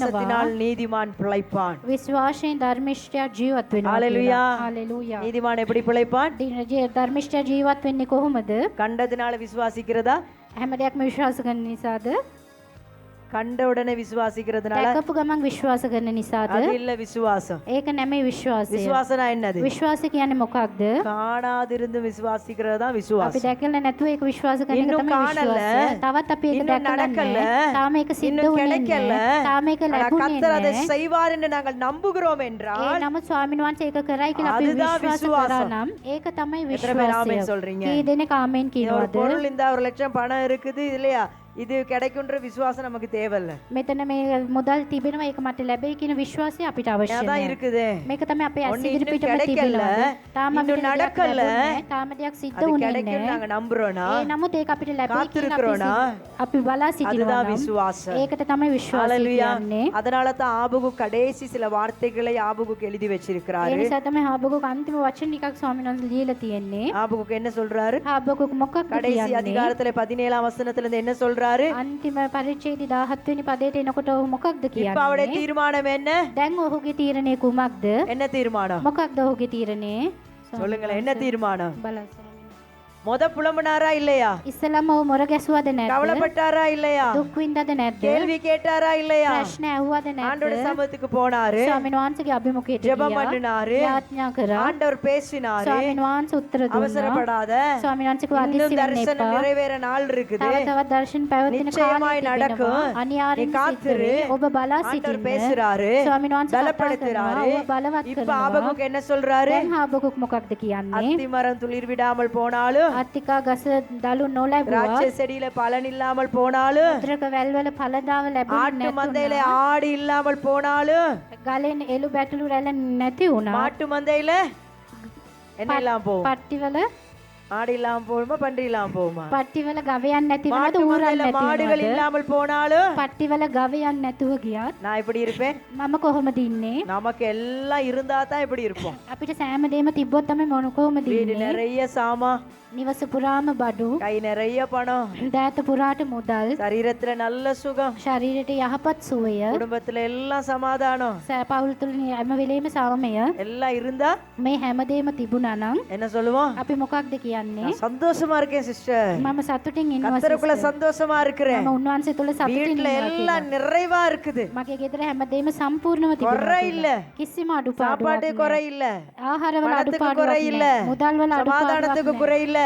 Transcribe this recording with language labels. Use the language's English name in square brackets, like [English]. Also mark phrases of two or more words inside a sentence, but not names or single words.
[Tamil] விசுவாசத்தினால் நீதிமான் பிழைப்பான். [Sinhala] විශ්වාසයෙන් ධර්මිෂ්ඨයා ජීවත් වෙනවා Hallelujah. කියලා. හalleluya. [Tamil] நீதிமான் எப்படி பிழைப்பான்? [Sinhala] ධර්මිෂ්ඨයා ජීවත් වෙන්නේ කොහොමද? [Tamil] கண்டதினால விசுவாசிக்கிறதா? [Sinhala] හැම දෙයක්ම විශ්වාස කරන නිසාද? [Tamil] கண்ட உடனே விசுவாசிக்கிறதுனால [Sinhala] දැකපු ගමන් විශ්වාස කරන නිසාද? [Tamil] அது இல்ல விசுவாசம். [Sinhala] ඒක නෙමෙයි විශ්වාසය. [Tamil] விசுவாசனா என்னது? [Sinhala] විශ්වාසය කියන්නේ මොකක්ද? [Tamil] காணாதிருந்து விசுவாசிக்கிறது தான் [Sinhala] අපි [Tamil] விசுவாசம். [Sinhala] දැකලා නැතුව ඒක විශ්වාස කරන එක [Tamil] இன்னும் [Sinhala] තමයි [Tamil] காணல, [Sinhala] විශ්වාසය. තවත් අපි ඒක [Tamil] இன்னும் [Sinhala] දැකලා [Tamil] நடக்கல, [Sinhala] නැහැ. තාම ඒක සිද්ධ [Tamil] இன்னும் [Sinhala] වුණේ [Tamil] கிடைக்கல. [Sinhala] නැහැ. තාම ඒක [Tamil] ஆனா [Sinhala] ලැබුණේ [Tamil] கர்த்தர் அதை [Sinhala] නැහැ. [Tamil] செய்வார் என்று நாங்கள் நம்புகிறோம் [Sinhala] ඒ [Tamil] என்றால் [Sinhala] නමුත් ස්වාමීන් වහන්සේ ඒක කරයි කියලා අපි [Tamil] அதுதான் [Sinhala] විශ්වාස [Tamil] විශ්වාසம். [Sinhala] කරා නම් ඒක තමයි [Tamil] எத்தனை பேர் [Sinhala] විශ්වාසය. [Tamil] ஆமென் சொல்றீங்க? [Sinhala] කී දෙනෙක් ආමෙන් [Tamil] ஒரு [Sinhala] කියනවද? [Tamil] பொருள் இந்த 1,00,000 பணம் இருக்குது இல்லையா, இது கிடைக்கும்ன்ற விசுவாசம் நமக்கு தேவையில்ல. [Sinhala] මෙතන මේ මුදල් තිබෙනවා ඒක මට ලැබෙයි කියන විශ්වාසය අපිට අවශ්‍ය [Tamil] அதான் [Sinhala] නැහැ. [Tamil] இருக்குது. [Sinhala] මේක තමයි අපේ [Tamil] ஒண்ணு [Sinhala] ඇස් ඉදිරි [Tamil] இன்னும் [Sinhala] පිටම [Tamil] கிடைக்கல, [Sinhala] තිබෙනවා. තාම [Tamil] இன்னும் [Sinhala] අපිට දෙයක් [Tamil] நடக்கல. [Sinhala] ලැබුණේ නැහැ. තාම දෙයක් සිද්ධ [Tamil] அது [Sinhala] වුණේ [Tamil] கிடைக்கும் [Sinhala] නැහැ. [Tamil] நாங்க நம்புறோம்னா [Sinhala] ඒ නමුත් ඒක අපිට ලැබෙයි කියලා [Tamil] காத்திருக்கிறோம்னா [Sinhala] අපි බලා සිටිනවා [Tamil] அதுதான் [Sinhala] නම් [Tamil] விசுவாசம். [Sinhala] ඒකට තමයි විශ්වාසය ஹalleluya. කියන්නේ. [Tamil] அதனால தான் ஆபகு கடைசி சில வார்த்தைகளை ஆபகுக்கு எழுதி [Sinhala] ඒ [Tamil] வச்சிருக்கிறாரு. [Sinhala] නිසා තමයි හාබකුක් අන්තිම වචන ටිකක් ස්වාමීන් වහන්සේ ලියලා තියෙන්නේ. [Tamil] ஆபகுக்கு என்ன சொல்றாரு? [Sinhala] හාබකුක් මොකක්ද [Tamil] கடைசி [Sinhala] කියන්නේ? [Tamil] அதிகாரத்துல 17ஆம் வசனத்துல இருந்து என்ன சொல்றாரு? [Sinhala] අන්තිම පරිච්ඡේදය 17 වෙනි පදයට එනකොට ඔහු මොකක්ද [Tamil] இப்ப அவருடைய [Sinhala] කියන්නේ? [Tamil] தீர்மானம் என்ன? [Sinhala] දැන් ඔහුගේ තීරණය කුමක්ද? [Tamil] என்ன தீர்மானம்? [Sinhala] මොකක්ද ඔහුගේ තීරණය? [Tamil] சொல்லுங்களேன், என்ன தீர்மானம்? [Sinhala] බලන්න. [Tamil] முத புலம்புனாரா இல்லையா? [Sinhala] ඉස්සලම ඔහු මොර ගැසුවද නැද්ද? [Tamil] கவலைப்பட்டாரா இல்லையா? [Sinhala] දුක් විඳද නැද්ද? [Tamil] கேள்வி கேட்டாரா இல்லையா? [Sinhala] ප්‍රශ්න ඇහුවද [Tamil] ஆண்டோட [Sinhala] නැද්ද? [Tamil] சமூகத்துக்கு போனாரு, [Sinhala] ස්වාමීන් වහන්සේගේ අභිමුඛයට [Tamil] ஜெபம் [Sinhala] ගියා. [Tamil] பண்ணினாரு, [Sinhala] යාඥා කරා. [Tamil] ஆண்டவர் பேசினாரு. [Sinhala] ස්වාමීන් වහන්සේ උත්තර දුන්නා. [Tamil] அவசரப்படாத, [Sinhala] ස්වාමීන් වහන්සේ කිව්වා [Tamil] இன்னும் [Sinhala] අදිස්සි වෙන්න [Tamil] தரிசனம் [Sinhala] එපා. [Tamil] நிறைவேற நாள் இருக்குது, [Sinhala] තව තවත් දර්ශන පැවැත්වෙන [Tamil] நிச்சயமாய் [Sinhala] කාලයක් [Tamil] நடக்கும், [Sinhala] තිබෙනවා. අනිවාර්යෙන් [Tamil] நீ காத்திரு. [Sinhala] සිද්ධ වෙයි. ඔබ බලා [Tamil] ஆண்டவர் [Sinhala] සිටින්න. [Tamil] பேசுறாரு, [Sinhala] ස්වාමීන් වහන්සේ කතා කරනවා. [Tamil] பலப்படுத்துறாரு. [Sinhala] ඔබ බලවත් [Tamil] இப்ப [Sinhala] කරනවා. [Tamil] ஆபகுக்கு என்ன சொல்றாரு? [Sinhala] දැන් හාබකුක් මොකක්ද කියන්නේ? [Tamil] அத்திமரம் துளிர் விடாமல் போனாலும், [Sinhala] අත්තිකා ගස දලු නොලැබුවා. [Tamil] திராட்சை செடியில பலன் இல்லாமல் போனாலும், [Sinhala] මුද්‍රක වැල්වල ඵලදාව ලැබුණේ [Tamil] ஆட்டு மந்தையில [Sinhala] නැතුණා. [Tamil] ஆடு இல்லாமல் போனாலும், [Sinhala] ගලෙන් එළු බැටළු රැළ නැති වුණා. [Tamil] மாட்டு மந்தையில என்ன இல்லாம போகும்? [Sinhala] පට්ටිවල [Tamil] ஆடு இல்லாம போகுமா, பன்றி இல்லாம போகுமா? [Sinhala] පට්ටිවල ගවයන් නැති වුණාද? [Tamil] மாட்டு [Sinhala] ඌරන් [Tamil] மந்தையில [Sinhala] නැති [Tamil] மாடுகள் [Sinhala] වුණාද? [Tamil] இல்லாமல் போனாலும் [Sinhala] පට්ටිවල ගවයන් නැතුව ගියත් [Tamil] நான் இப்படி இருப்பேன். [Sinhala] මම කොහොමද ඉන්නේ? [Tamil] நமக்கு எல்லாம் இருந்தா தான் இப்படி இருப்போம். [Sinhala] අපිට සෑම දෙයක්ම තිබ්බොත් තමයි මොන කොහොමද [Tamil] வீடு [Sinhala] ඉන්නේ? [Tamil] நிறைய சாமா, [Sinhala] නිවස පුරාම බඩු, [Tamil] கை நிறைய பணம், [Sinhala] දෑත පුරාට මුදල්, [Tamil] சரீரத்துல நல்ல சுகம், [Sinhala] ශරීරයට යහපත් සුවය, [Tamil] குடும்பத்துல எல்லாம் சமாதானம் [Sinhala] පවුල් තුළ හැම වෙලේම සාමය, [Tamil] எல்லாம் இருந்தா [Sinhala] මේ හැමදේම තිබුණා නම් [Tamil] என்ன சொல்லுவோம்? [Sinhala] අපි මොකක්ද කියන්නේ? [Tamil] நான் சந்தோஷமா இருக்கேன் சிஸ்டர், [Sinhala] මම සතුටින් ඉන්නවා [Tamil] கத்தருக்குள்ள [Sinhala] sister. [Tamil] சந்தோஷமா இருக்கிறேன், [Sinhala] මම උන්වහන්සේ තුළ සතුටින් [Tamil] வீட்டுல [Sinhala] ඉන්නවා කියලා. [Tamil] எல்லாம் நிறைவா இருக்குது, [Sinhala] මගේ ගෙදර හැමදේම සම්පූර්ණව තිබුණා [Tamil] குறை [Sinhala] කියලා. [Tamil] இல்ல, [Sinhala] කිසිම අඩුපාඩුවක් [Tamil] சாப்பாட்டு [Sinhala] නැහැ. [Tamil] குறை இல்ல, [Sinhala] ආහාරවල [Tamil] பணத்துக்கு குறை [Sinhala] අඩුපාඩුවක් [Tamil] இல்ல, [Sinhala] නැහැ. මුදල් වල [Tamil] சமாதானத்துக்கு [Sinhala] අඩුපාඩුවක් [Tamil] குறை இல்ல,